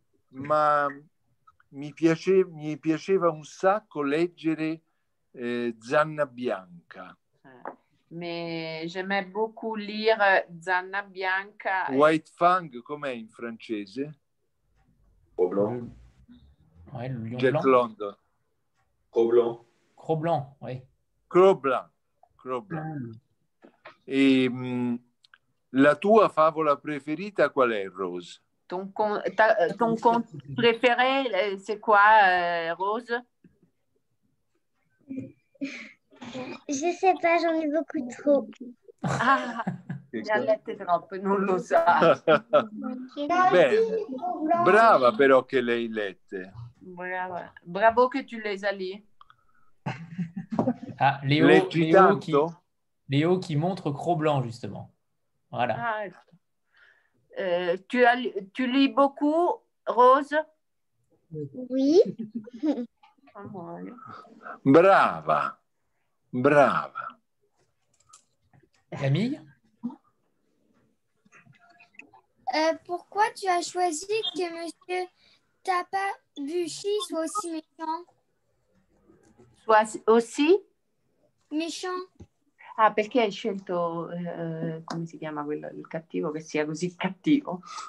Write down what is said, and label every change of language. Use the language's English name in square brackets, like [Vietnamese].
[Italian] Ma mi piaceva un sacco leggere Zanna Bianca. [French] Mais j'aimais beaucoup lire Zanna Bianca. [Italian] White Fang, com'è in francese? [French] Cro-Blanc. Ouais, le lion Jack blanc. London. Cro-Blanc. Cro-Blanc, oui. Cro-Blanc. [Italian] E la tua favola preferita qual è, Rose? [French] Ton conte préféré, c'est quoi, Rose? Je sais pas, j'en ai beaucoup trop. [Italian] Ah, ne ha lette troppe, non lo sa. Bene, brava però che le hai lette. [French] Brava. Bravo que tu les as lus. Ah, [Italian] Leggi tanto? [French] Léo qui montre Cro-Blanc, justement. Voilà. Ah, tu lis beaucoup, Rose? Oui. [Italian] Brava, brava. Camille? [French] Pourquoi tu as choisi que Monsieur Tapabuchi soit aussi méchant? Soit aussi? Méchant. [Italian] Ah, perché hai scelto, come si chiama quello, il cattivo, che sia così cattivo?